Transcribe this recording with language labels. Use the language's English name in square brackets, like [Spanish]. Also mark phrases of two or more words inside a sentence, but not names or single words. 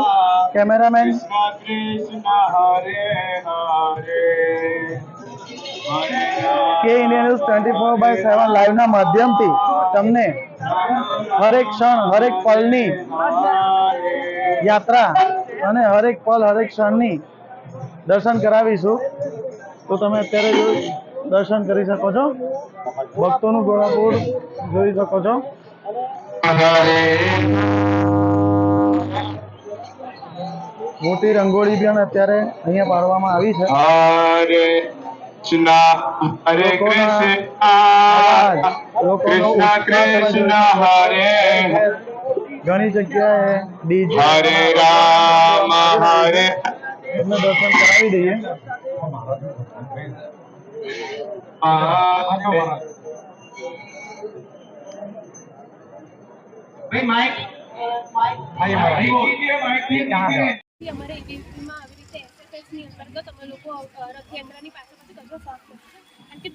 [Gujarati] કેમેરામેન કે ઇન્ડિયા ન્યૂઝ 24/7 લાઈવના માધ્યમથી તમને હરેક ક્ષણ હરેક પલની યાત્રા અને હરેક પલ હરેક ક્ષણની દર્શન કરાવીશું। તો તમે અત્યારે દર્શન કરી શકો છો, ભક્તોનું ઘોડાપુર જોઈ શકો છો। મોટી રંગોળી પણ અત્યારે અહીંયા પાડવામાં આવી છે। [Sanskrit] हरे कृष्ण कृष्ण हरे [Gujarati] ઘણી જગ્યાએ ડીજે [Sanskrit] हरे राम हरे [Gujarati] એમને દર્શન કરાવી દઈએ। અમારે એબીસીમાં આવી રીતે એસએસએસની અંતર્ગત અમે લોકો રથયાત્રાની પાસે કચરો સાફ કરીએ છીએ, કારણ કે